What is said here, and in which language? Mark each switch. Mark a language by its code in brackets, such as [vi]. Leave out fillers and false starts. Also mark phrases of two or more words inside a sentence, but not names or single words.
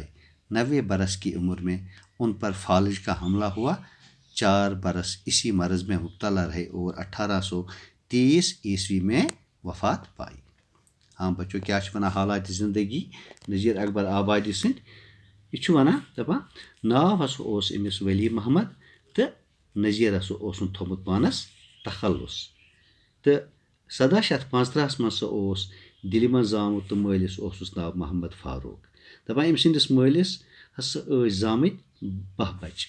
[ur] 90 برس کی عمر میں ان پر فالج کا حملہ ہوا. 4 برس اسی مرض میں مبتلا رہے اور 1830 عیسوی میں وفات پائی. ہاں بچوں، [ks] کیا ونان حالات زندگی نذیر اکبر آبادی سند یہ ونان دپان ناو ہسا اوس امس ولی محمد تو نذیر ہسا اوسن تھومت پانس تخلص. تو 1735 من سا اوس دلہِ منٛز زامُت تہٕ مٲلِس اوسُس ناو محمد فاروق. دپان أمۍ سٕنٛدِس مٲلِس ہسا ٲسۍ زامٕتۍ 12 بچہِ.